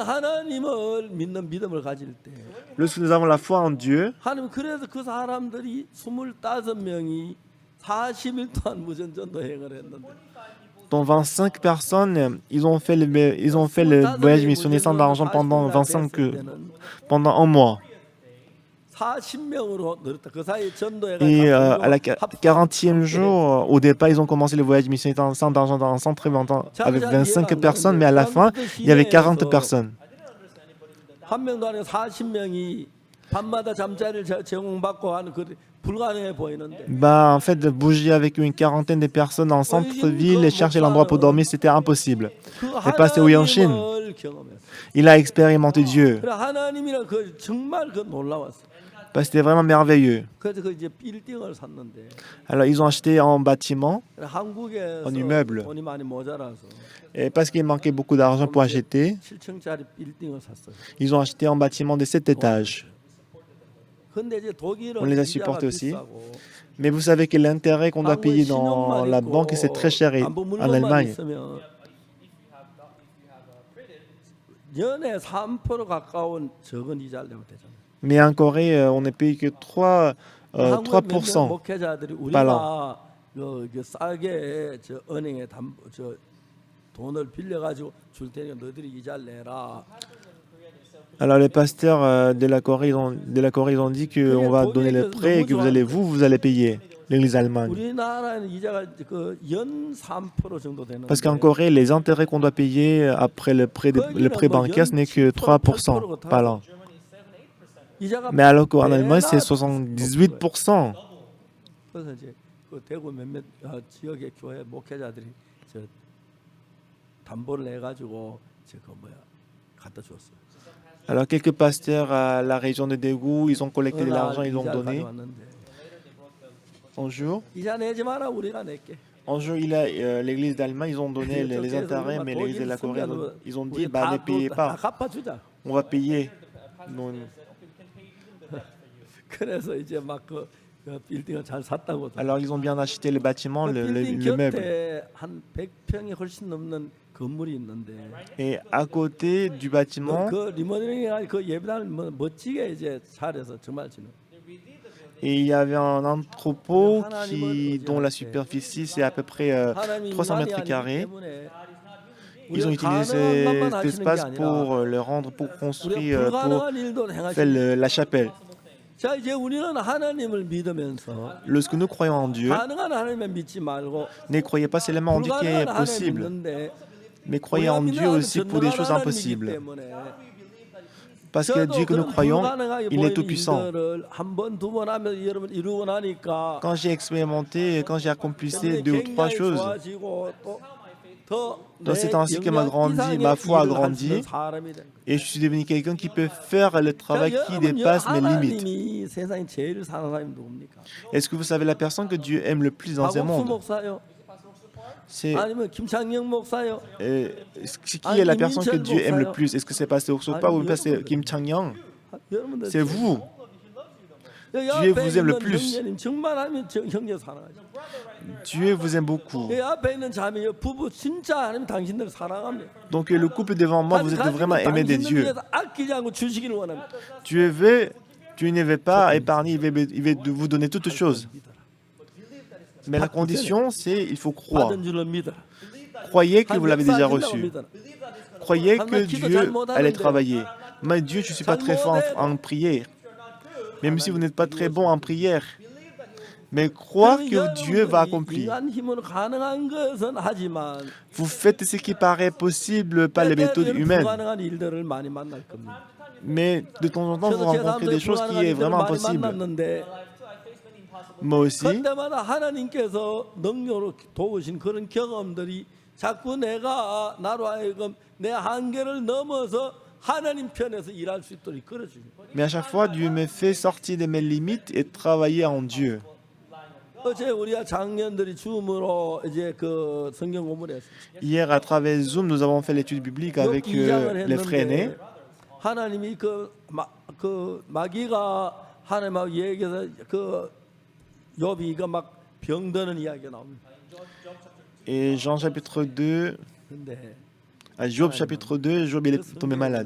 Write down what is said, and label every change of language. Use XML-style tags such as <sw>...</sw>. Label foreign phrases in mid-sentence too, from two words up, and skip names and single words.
<fr>Lorsque nous avons la foi en Dieu, dont 25 personnes, ils ont fait le voyage missionnaire sans d'argent pendant un mois.</fr> <ko>40명으로 늘었다. 그 사이에 전도회가</ko> <fr>Et à la 합- 40e jour, au départ, ils ont commencé le voyage missionnaire ensemble dans un centre avec 25 personnes, mais à la fin, il y avait 40 personnes.</fr> <ko>한 명도 아니고 40명이 밤마다 잠자리를 제공받고 하는 그 불가능해 보이는데</ko> <fr>Bah, en fait, de bouger avec une quarantaine de personnes en centre-ville et chercher l'endroit pour dormir, c'était impossible.</fr> <ko>그</ko> <fr>Le pasteur Yanshin,</fr> <ko>하나님을 경험했어.</ko> <fr>il a expérimenté Dieu.</fr> <ko>그래 하나님이란 그 정말 그 놀라웠어.</ko> <fr>Bah, c'était vraiment merveilleux.</fr> <ko>그래서 그 이제 빌딩을 샀는데</ko> <fr>Alors, ils ont acheté en bâtiment,</fr> <ko>한국에서</ko> <fr>en immeuble.</fr> <ko>돈이 많이 모자라서</ko> <fr>Et parce qu'il manquait beaucoup d'argent pour acheter,</fr> <ko>7층짜리 빌딩을 샀어요.</ko> <fr>ils ont acheté en bâtiment de 7 étages.</fr> <ko>근데 이제 독일은</ko> <fr>On les a</fr> <ko>이자가</ko> <fr>supportés aussi.</fr> <ko>비싸고</ko> <fr>Mais vous savez que l'intérêt qu'on doit payer dans</fr> <ko>신용만</ko> <fr>la</fr> <ko>있고</ko> <fr>banque, c'est très cher</fr> <ko>안보</ko> <fr>en</fr> <ko>물건만</ko> <fr>Allemagne.</fr> <ko>있으면 연에 3% 가까운 적은 이자를 내면 되잖아요.</ko> <fr>Mais en Corée, on ne paye que 3,</fr> <ko>한국의 몇몇</ko> <fr>3%.</fr> <ko>목회자들이</ko> <fr>par</fr> <ko>우리가 그 싸게 저 은행에 저 돈을 빌려 가지고 줄 테니까 너희들이 이자를 내라.</ko> <fr>Alors les pasteurs de la Corée, ils ont dit qu'on va donner les prêts et que vous allez payer, l'Église allemande.</fr> <ko>우리나라는 이자가 그연 3% 정도 되는데</ko> <fr>Parce qu'en Corée, les intérêts qu'on doit payer après le prêt bancaire, ce n'est que 3% par an.</fr> <ko>이자가</ko> <fr>Mais alors qu'en Allemagne, c'est</fr> <ko>매나</ko> <fr>78%.</fr> <ko>그래서 이제 그 대구 몇몇 지역의 교회 목회자들이 저 담보를 내 가지고 저그 뭐야 갖다 줬어요.</ko> <fr>Alors quelques pasteurs à la région de Daegu, ils ont collecté de l'argent, ils l'ont donné.</fr> <ko>가져왔는데</ko> <fr>Un jour,</fr> <ko>이자 내지 마라 우리가 낼게.</ko> <fr>l'église d'Allemagne, ils ont donné les intérêts, mais l'église de la Corée, ils ont dit, bah, ne payez</fr> <ko>다</ko> <fr>pas,</fr> <ko>갚아주자.</ko> <fr>on va payer. Non.</fr> <ko>그래서 이제 막그 빌딩을 잘 샀다고.</ko> <fr>Alors ils ont bien acheté le bâtiment,</fr> <ko>그 빌딩</ko> <fr>le meuble.</fr> <ko>곁에 한 100평이 훨씬 넘는 건물이 있는데</ko> <fr>Et à côté du bâtiment,</fr> <ko>그 리모델링 그 예배당을 멋지게 이제 잘해서 정말 지금.</ko> <fr>et il y avait un entrepôt dont la superficie c'est à peu près 300 mètres carrés. Ils ont utilisé cet espace pour le rendre, pour construire, pour faire la chapelle.</fr> <ko>자 이제 우리는 하나님을 믿으면서</ko> <fr>Lorsque nous croyons en Dieu,</fr> <ko>가능한 하나님을 믿지 말고</ko> <fr>ne croyez pas seulement en Dieu qui est</fr> <ko>불가능한 하나님을</ko> <fr>possible,</fr> <ko>믿는데</ko> <fr>mais croyez en Dieu aussi pour des choses impossibles. Parce que Dieu que nous croyons, il est tout-puissant.</fr> <ko>한번 하면 여러분 이루고 나니까</ko> <fr>Quand j'ai expérimenté, quand j'ai accompli 2 ou 3 choses, dans c'est ainsi que ma foi a grandi et je suis devenu quelqu'un qui peut faire le travail qui dépasse mes limites.</fr> <ko>하나님이 세상에 제일 사랑하는 사람이 누굽니까?</ko> <fr>Est-ce que vous savez la personne que Dieu aime le plus dans ce</fr> <ko>박옥수</ko> <fr>monde?</fr> <ko>목사요?</ko> <fr>C'est</fr> <ko>아니면 김창영 목사요?</ko> <fr>qui est la personne que Dieu aime le plus? Est-ce que c'est Pasteur Sopa ou Pasteur Kim Chang-yang?</fr> <ko>여러분들</ko> <fr>C'est vous. Dieu vous aime le plus.</fr> <ko>정말 하나님 형제 사랑하죠.</ko> <fr>Dieu vous aime beaucoup.</fr> <ko>이 앞에 있는 자매 부부 진짜 하나님 당신들 사랑합니다.</ko> <fr>Donc le couple devant moi, vous êtes vraiment aimé de Dieu.</fr> <ko>아끼지 않고 주시기를 원합니다.</ko> <fr>Dieu ne veut pas épargner, il veut vous donner toutes choses. Mais la condition, c'est il faut croire.</fr> <ko>받은 줄로 믿어라.</ko> <fr>Croyez que vous l'avez déjà reçu.</fr> <ko>믿어라.</ko> <fr>Croyez que Dieu allait travailler. Mais Dieu, je ne suis pas très fort en prière. Même si vous n'êtes pas très bon en prière. Mais croire que Dieu va accomplir.</fr> <ko>인간 힘으로 가능한 것은 하지만</ko> <fr>Vous faites ce qui paraît possible par les méthodes humaines.</fr> <ko>불가능한 일들을 많이 만날 겁니다.</ko> <fr>Mais de temps en temps, vous</fr> <ko>저도 제</ko> <fr>rencontrez des</fr> <ko>사람들</ko> <fr>choses qui</fr> <ko>불가능한</ko> <fr>est</fr> <ko>일들을</ko> <fr>vraiment</fr> <ko>많이</ko> <fr>impossible.</fr> <ko>만났는데</ko> <fr>Moi aussi.</fr> <ko>그때마다 하나님께서 능력으로 도우신 그런 경험들이 자꾸 내가 나로 하여금 내 한계를 넘어서 하나님 편에서 일할 수 있도록 이끌어줍니다.</ko> <fr>Mais à chaque fois, Dieu me fait sortir de mes limites et travailler en Dieu.</fr> <ko>어제 우리가 장년들이 줌으로 이제 그 성경 공부를 했어요.</ko> <fr>Hier, à travers Zoom, nous avons fait l'étude biblique avec les frères aînés.</fr> <ko>하나님이 그 마귀가 하나님하고 얘기해서 그 욥이가 막 병드는 이야기가 나옵니다.</ko> <fr>Et Jean chapitre 2,</fr> <ko>근데</ko> <fr>à Job chapitre 2, Job il est tombé malade.</fr>